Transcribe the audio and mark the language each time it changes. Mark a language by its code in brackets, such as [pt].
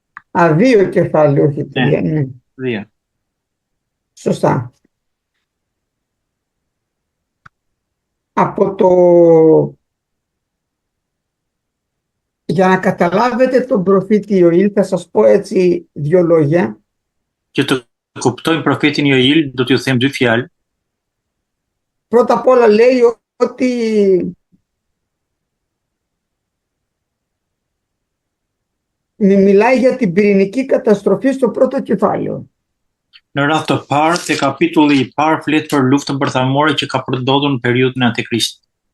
[el] 2 κεφάλαιο, όχι 3. Ναι. 2. Σωστά. Από το... Για να καταλάβετε τον προφήτη Ιωήλ, θα σας πω έτσι 2 λόγια. [sq] Και të kuptojmë profetin Joil, do t'ju them 2 fjalë. [el] Πρώτα απ' όλα λέει ότι μιλάει για την πυρηνική καταστροφή στο πρώτο κεφάλαιο. [sq] Në radhë të parë, te kapitulli i parë flet për luftën bërthamore që ka përdodhur në periudhën e Antikristit.